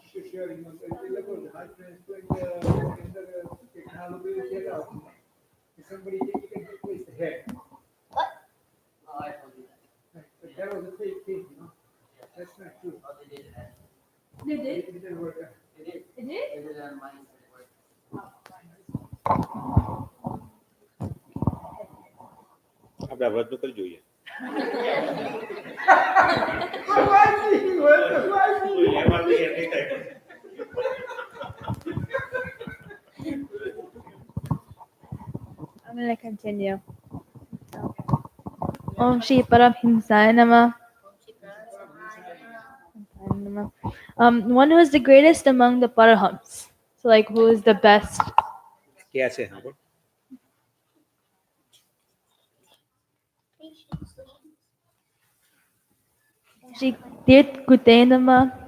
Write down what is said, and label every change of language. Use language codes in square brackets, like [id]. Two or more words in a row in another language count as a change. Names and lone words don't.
[en] Sure, you know, high transplant technology if somebody you can replace the head. Oh, I told you that. But that was a fake thing, you know. That's not true. Oh, they did it. They did? It didn't work out. They did. It did? They did it on mine. So it worked. [gu] આપણે વ્રત નું કરી જોઈએ [en] I'm going to continue. [sa] ॐ श्री परमहंसाय नमः. [en] One who is the greatest among the Parahams. So, like, who is the best? [gu] ક્યાં છે હા [sa] श्री तीर्थकृते नमः.